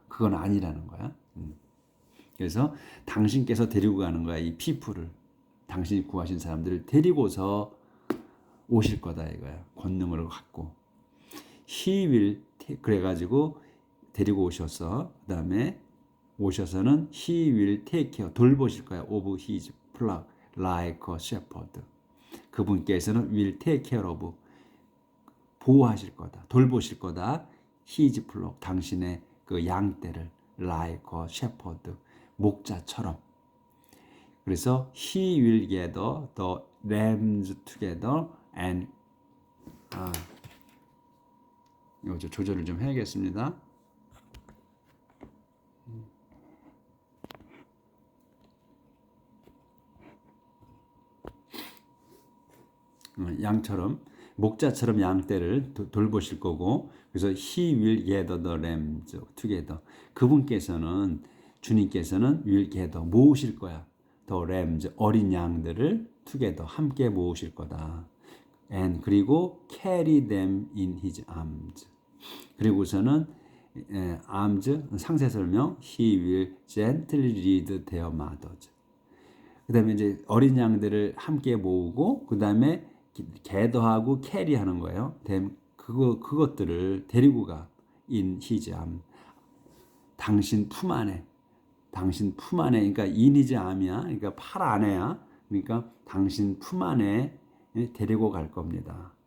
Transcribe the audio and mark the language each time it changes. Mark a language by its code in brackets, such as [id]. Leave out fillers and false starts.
[ko] 그건 아니라는 거야. 그래서 당신께서 데리고 가는 거야. 이 people을. 당신이 구하신 사람들을 데리고서 오실 거다 이거야. 권능을 갖고. [en] He will [ko] 그래가지고 데리고 오셔서 그 다음에 오셔서는 [en] He will take care [ko] 돌보실 거야. [en] Of his flock like a shepherd. [ko] 그분께서는 [en] will take care of [ko] 보호하실 거다. 돌보실 거다. [en] His flock [ko] 당신의 그 양떼를 [en] like a shepherd [ko] 목자처럼. [en] 그래서 he will gather the lambs together and [ko] 이거 조절을 좀 해야겠습니다. 양처럼 목자처럼 양떼를 돌보실 거고 그래서 [en] he will gather the lambs together. [ko] 그분께서는 주님께서는 [en] will gather [ko] 모으실 거야. [en] the lambs [ko] 어린 양들을 [en] together [ko] 함께 모으실 거다. [en] and [ko] 그리고 [en] carry them in his arms. 그리고서는 arms [ko] 상세 설명 [en] he will gently lead their mothers. [ko] 그다음에 이제 어린 양들을 함께 모으고 그다음에 gather하고 carry하는 거예요. 그것들을 데리고 가 [en] in his arms. [ko] 당신 품 안에 그러니까 [en] in his arm [ko] 이야. 그러니까 팔 안에야. 그러니까 당신 품 안에 데리고 갈 겁니다.